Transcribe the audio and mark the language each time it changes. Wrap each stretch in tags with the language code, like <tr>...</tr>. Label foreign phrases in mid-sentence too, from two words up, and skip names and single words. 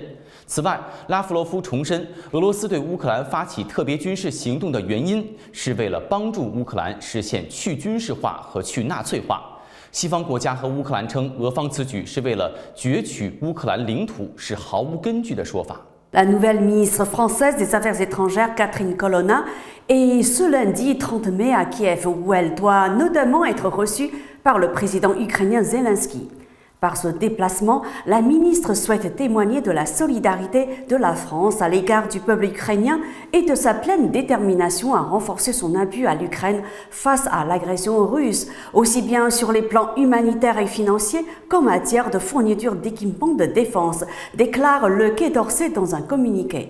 <zh>此外，拉夫罗夫重申，俄罗斯对乌克兰发起特别军事行动的原因是为了帮助乌克兰实现去军事化和去纳粹化。西方国家和乌克兰称，俄方此举是为了攫取乌克兰领土，是毫无根据的说法。</zh> <fr>La nouvelle ministre française des Affaires étrangères, Catherine Colonna, est ce lundi 30 mai à Kiev, où elle doit notamment être reçue par le président ukrainien Zelensky. Par ce déplacement, la ministre souhaite témoigner de la solidarité de la France à l'égard du peuple ukrainien et de sa pleine détermination à renforcer son appui à l'Ukraine face à l'agression russe, aussi bien sur les plans humanitaires et financiers qu'en matière de fourniture d'équipements de défense, déclare le Quai d'Orsay dans un communiqué.</fr>